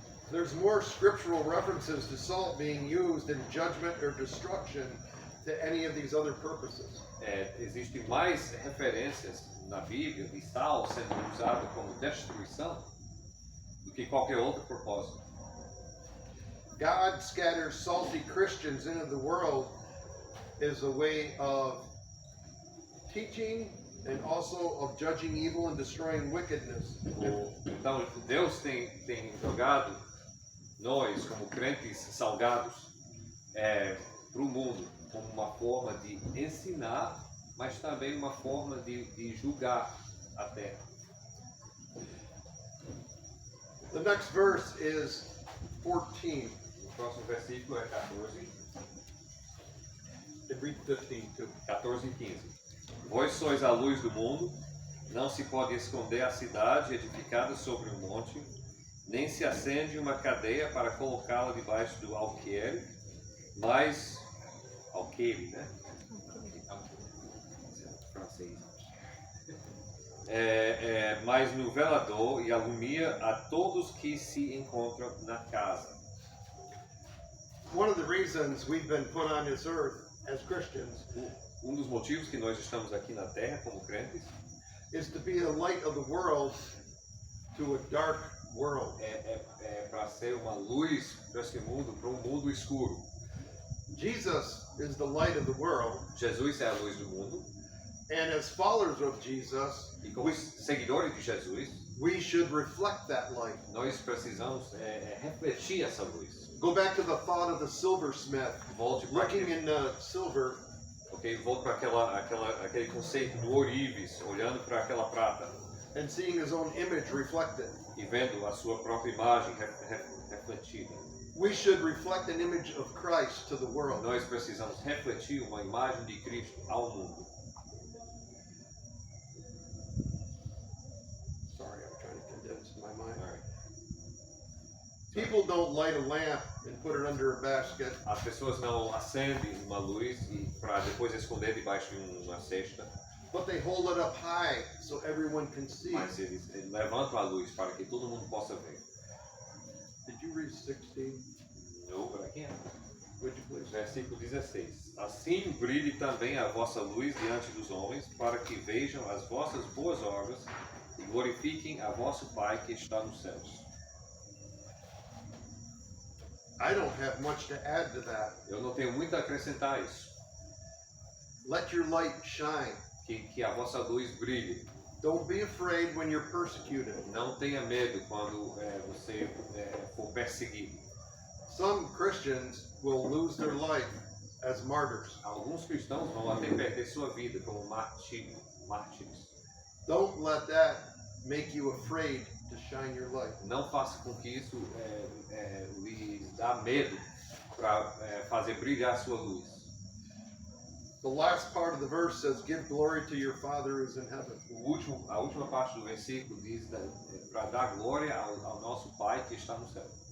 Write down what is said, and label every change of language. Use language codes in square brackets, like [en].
[en] There's more scriptural references to salt being used in judgment or destruction to any of these other purposes. [pt] Existem mais referências na Bíblia de sal sendo usado como destruição do que qualquer outro propósito. [en] God scatters salty Christians into the world as a way of teaching and also of judging evil and destroying wickedness. [pt] Então Deus tem jogado nós como crentes salgados para o mundo como uma forma de ensinar, mas também uma forma de julgar a terra. [en] The next verse is 14. [pt] O próximo versículo é 14. [en] And read 15 too. [pt] 14 e 15. Vós sois a luz do mundo, não se pode esconder a cidade edificada sobre um monte, nem se acende uma cadeia para colocá-la debaixo do alqueire, mas alqueire, né? Francês. Mas no velador e alumia a todos que se encontram na casa. [en] One of the reasons we've been put on this earth as Christians [pt] Dos motivos que nós estamos aqui na terra como crentes [en] is to be a light of the world to a dark world. [pt] Para ser uma luz para esse mundo, para um mundo escuro. [en] Jesus is the light of the world, [pt] Jesus é a luz do mundo. [en] and as followers of Jesus, [pt] E como seguidores de Jesus, [en] we should reflect that light. [pt] nós precisamos refletir essa luz. [en] Go back to the thought of the silversmith [pt] Volte para [en] looking in the silver [pt] volte para aquele conceito do ourives, olhando para aquela prata [en] and seeing his own image reflected. [pt] e vendo a sua própria imagem refletida. [en] We should reflect an image of Christ to the world. [pt] Nós precisamos refletir uma imagem de Cristo ao mundo. [en] Sorry, I'm trying to condense my mind. All right. People don't light a lamp and put it under a basket. [pt] As pessoas não acendem uma luz e para depois esconder debaixo de uma cesta, [en] But they hold it up high so everyone can see. [pt] mas eles levantam a luz para que todo mundo possa ver. [en] Did you read 16? No, but I can't. Would you please? [pt] Versículo 16. Assim brilhe também a vossa luz diante dos homens, para que vejam as vossas boas obras e glorifiquem a vosso Pai que está nos céus. [en] I don't have much to add to that. [pt] Eu não tenho muito a acrescentar a isso. [en] Let your light shine. [pt] Que a vossa luz brilhe. [en] Don't be afraid when you're persecuted. [pt] Não tenha medo quando você for perseguido. [en] Some Christians will lose their life as martyrs. [pt] Alguns cristãos vão até perder sua vida como mártires. [en] Don't let that make you afraid to shine your light. [pt] Não faça com que isso lhe dá medo para fazer brilhar sua luz. [en] The last part of the verse says, "Give glory to your Father who is in heaven." [pt] A última parte do versículo diz para dar glória ao nosso Pai que está no céu.